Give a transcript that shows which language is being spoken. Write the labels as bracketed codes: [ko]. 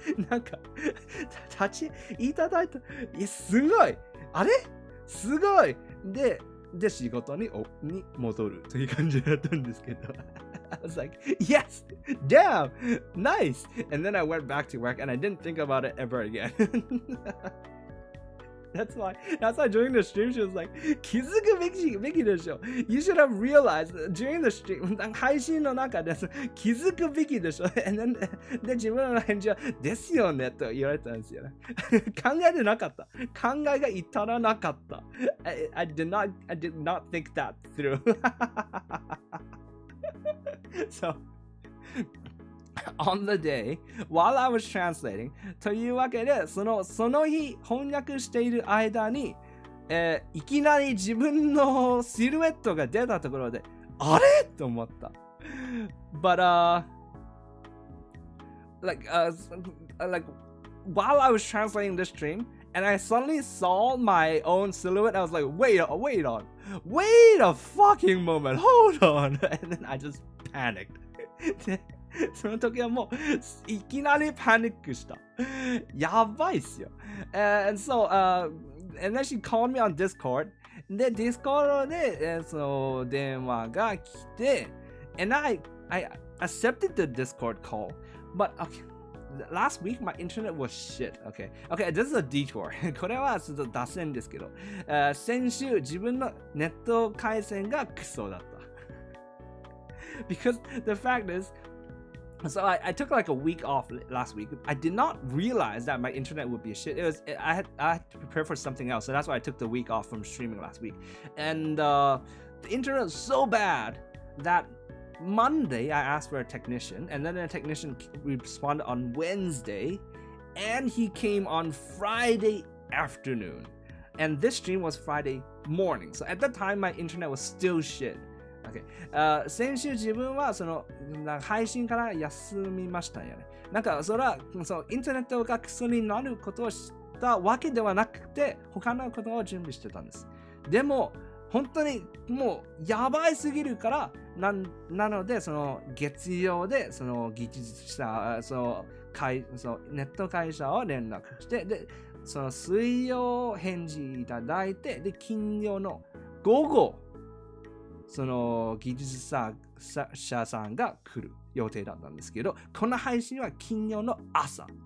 [ja] なんか、立ちいただいた。すごい。あれすごい。で、仕事に戻るという感じだったんですけど。 [en] I was like, yes, damn, nice. And then I went back to work and I didn't think about it ever again. That's why during the stream she was like, [ja] 気づくべきでしょ。 [en] You should have realized during the stream [ja] 配信の中で気づくべきでしょ。で、自分の返事はですよねと言われたんですよね。考えてなかった。考えが至らなかった。 [en] I did not think that through. So, on the day, while I was translating, [ja] というわけで、その日翻訳している間に、いきなり自分のシルエットが出たところで、あれと思った。 [en] But, like, while I was translating the stream, and I suddenly saw my own silhouette, I was like, wait a fucking moment, hold on. And then I just panicked. [ja] その時はもういきなりパニックした。やばいっすよ。 [en] And then she called me on Discord. [ja] で、Discord で、その電話が来て、 [en] and I accepted the Discord call. But, okay, last week my internet was shit. Okay, this is a detour. [ja] これはちょっと脱線ですけど、先週自分のネット回線がクソだった。 [en] Because the fact is, so I took like a week off last week. I did not realize that my internet would be shit. I had to prepare for something else, so that's why I took the week off from streaming last week. And the internet was so bad that Monday I asked for a technician, and then the technician responded on Wednesday, and he came on Friday afternoon. And this stream was Friday morning. So at that time, my internet was still shit.Okay. [ja] 先週自分はその配信から休みましたよね。なんかそれはインターネットがクソになることをしたわけではなくて他のことを準備してたんです。でも本当にもうやばいすぎるからなのでその月曜でその技術者そのネット会社を連絡してでその水曜返事いただいてで金曜の午後その技術者さんが来る予定だったんですけど、この配信は金曜の朝。